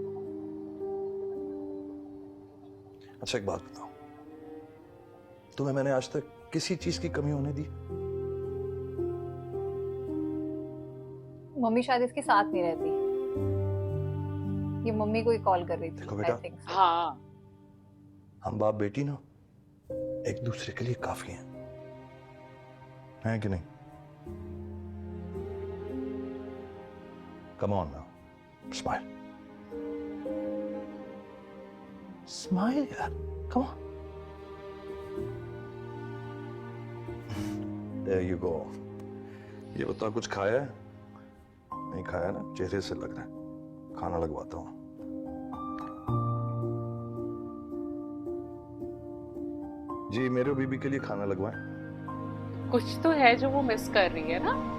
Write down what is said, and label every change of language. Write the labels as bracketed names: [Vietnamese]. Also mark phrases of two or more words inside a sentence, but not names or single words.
[Hindi] अच्छा एक बात बताओ, तुम्हें मैंने आज तक किसी चीज की कमी होने दी? मम्मी शायद इसके साथ नहीं रहती। ये मम्मी को ही कॉल कर रही थी। देखो बेटा। [English] I think so. [Hindi] हाँ हम बाप बेटी ना एक दूसरे के लिए काफी हैं कि नहीं? [English] Come on now, smile. Smile यार, come on. There you go. [Hindi] ये बताओ कुछ खाया है? नहीं खाया ना, चेहरे से लग रहा है। खाना लगवाता हूँ। जी मेरे बीबी के लिए खाना लगवाएं। कुछ तो है जो वो मिस कर रही है ना।